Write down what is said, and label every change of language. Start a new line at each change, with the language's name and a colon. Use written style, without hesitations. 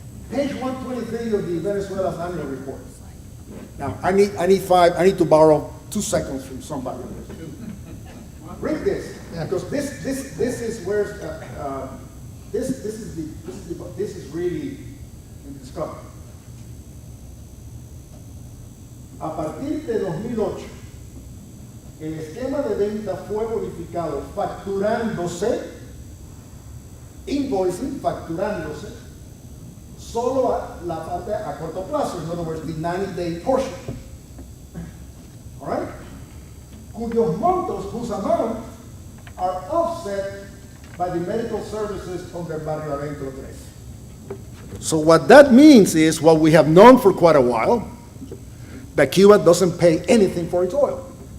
English: Page 123 of the Venezuela's annual report. Now, I need to borrow 2 seconds from somebody. Read this, because this is where this is really discovered.
Spanish: A partir de 2008, el esquema de venta fue modificado facturándose,
English: invoicing,
Spanish: facturándose, solo a la parte a corto plazo,
English: in other words, the 90-day portion. All right?
Spanish: Cuyos montos,
English: whose amount,
Spanish: are offset by the medical services under Barrio Adentro 3.
English: So what that means is what we have known for quite a while, that Cuba doesn't pay anything for its oil.